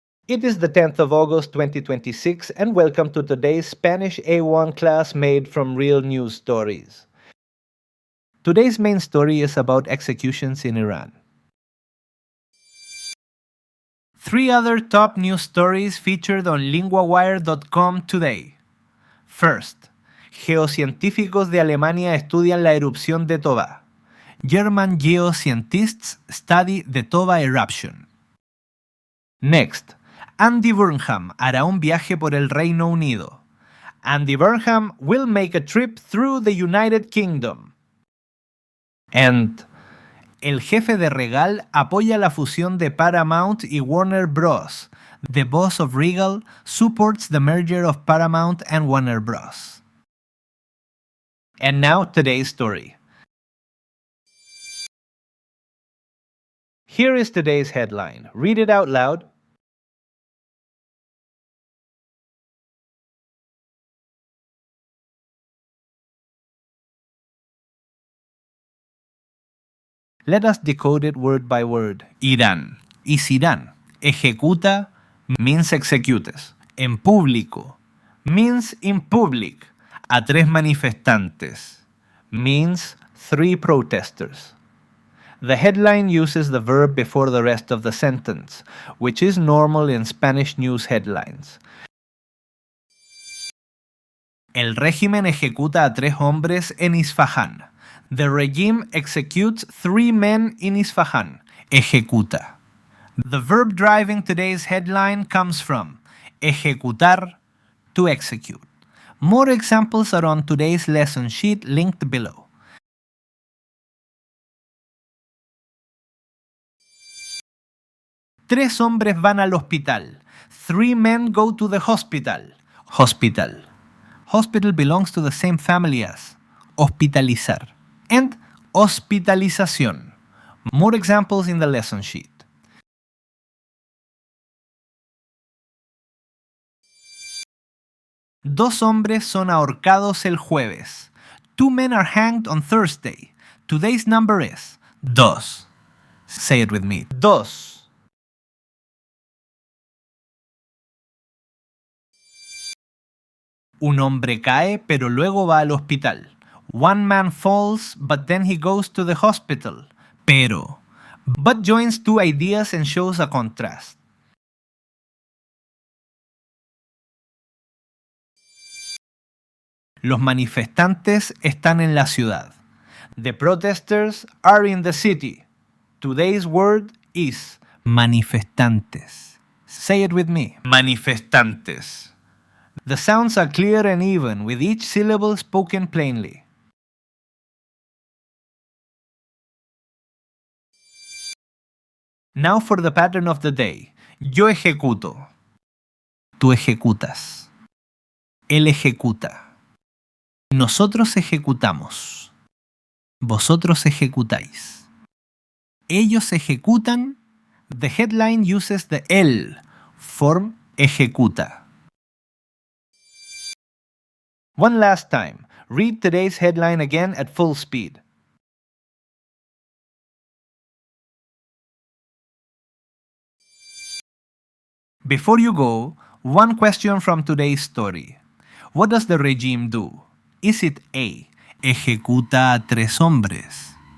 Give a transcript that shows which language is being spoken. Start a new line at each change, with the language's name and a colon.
English: It is the 10th of August 2026 and welcome to today's Spanish A1 class made from real news stories. Today's main story is about executions in Iran. 3 other top news stories featured on LINGUAWIRE.com today.
Spanish: First, geocientíficos de Alemania estudian la erupción de Toba.
English: German geoscientists study the Toba eruption.
Spanish: Next, Andy Burnham hará un viaje por el Reino Unido.
English: Andy Burnham will make a trip through the United Kingdom.
Spanish: And el jefe de Regal apoya la fusión de Paramount y Warner Bros.
English: The boss of Regal supports the merger of Paramount and Warner Bros. And now today's story. Here is today's headline. Read it out loud. Let us decode it word by word. Irán. Is Irán. Ejecuta means executes. En público means in public. A 3 manifestantes means 3 protesters. The headline uses the verb before the rest of the sentence, which is normal in Spanish news headlines.
Spanish: El régimen ejecuta a 3 hombres en Isfahán.
English: The regime executes 3 men in Isfahan. Ejecuta. The verb driving today's headline comes from ejecutar, to execute. More examples are on today's lesson sheet linked below.
Spanish: Tres hombres van al hospital.
English: 3 men go to the hospital. Hospital. Hospital belongs to the same family as hospitalizar. And hospitalización. More examples in the lesson sheet.
Spanish: Dos hombres son ahorcados el jueves.
English: 2 men are hanged on Thursday. Today's number is 2. Say it with me. 2.
Spanish: Un hombre cae pero luego va al hospital.
English: 1 man falls, but then he goes to the hospital. Pero. But joins 2 ideas and shows a contrast.
Spanish: Los manifestantes están en la ciudad.
English: The protesters are in the city. Today's word is manifestantes. Say it with me. Manifestantes. The sounds are clear and even, with each syllable spoken plainly. Now for the pattern of the day.
Spanish: Yo ejecuto. Tú ejecutas. Él ejecuta. Nosotros ejecutamos. Vosotros ejecutáis. Ellos ejecutan.
English: The headline uses the él form ejecuta. One last time. Read today's headline again at full speed. Before you go, one question from today's story. What does the regime do? Is it A.
Spanish: Ejecuta a 3 hombres.